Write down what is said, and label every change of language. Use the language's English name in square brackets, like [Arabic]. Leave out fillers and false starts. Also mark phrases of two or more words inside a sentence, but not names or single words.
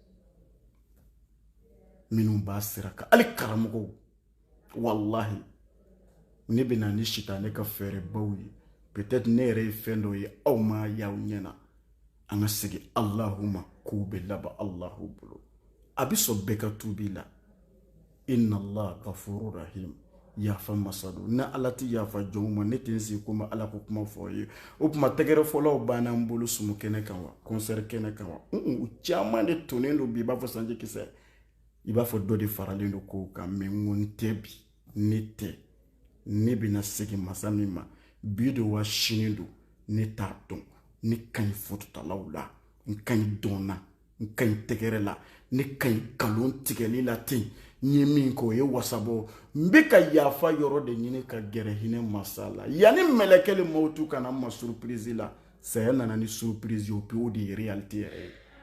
[Bambara] minnu b'a sira kan hali karamɔgɔw wallahi ne bɛ na ni sitanɛ ka fɛɛrɛbaw ye peut-être ne yɛrɛ ye fɛn dɔ ye aw ma y'aw ɲɛna an ka segin Allahuma k'u bɛ laban Allahu bolo a bɛ sɔn bɛɛ ka tuubi la [Arabic] إن الله غفور [Bambara] rahim yafa masadu na ala tɛ yafa jɔnw ma ne tɛ n sigi ko ma ala ko kuma fɔ ye o tuma tɛgɛrɛ fɔlɔw banna n bolo sumu kɛnɛ kan wa concert kɛnɛ kan wa u caman de tonnen don bi i b'a fɔ sanji kisɛ i b'a fɔ dɔ de faralen don kow kan mais n ko n tɛ bi ne tɛ ne bɛna segin masa min ma bi do wa sini do ne t'a dɔn ne ka ɲi fototalaw la n ka ɲi dɔnna n ka ɲi tɛgɛrɛ la ne ka ɲi nkalon tigɛli la ten n ye min kɛ o ye wasabɔ n bɛ ka yafa yɔrɔ de ɲini ka gɛrɛ hinɛ masa la yanni mɛlɛkɛ mawutu kana ma surprise la saya nana ni surprise o pe o de ye réalité yɛrɛ ye